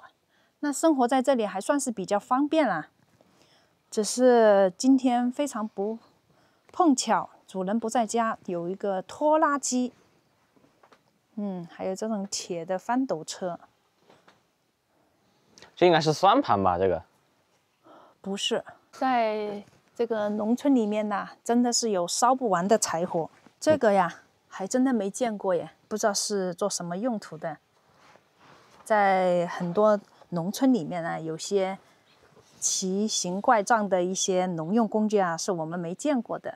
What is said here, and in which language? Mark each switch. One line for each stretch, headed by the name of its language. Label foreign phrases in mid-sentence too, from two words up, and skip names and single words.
Chinese: 那生活在這裡還算是比較方便啦。只是今天非常不碰巧，主人不在家，有一個拖拉機，還有這種鐵的翻斗車。這應該是算盤吧？這個不是，在這個農村裡面呢，真的是有燒不完的柴火。這個呀，還真的沒見過耶，不知道是做什麼用途的。在很多農村裡面呢，有些奇形怪狀的一些農用工具啊，是我們沒見過的。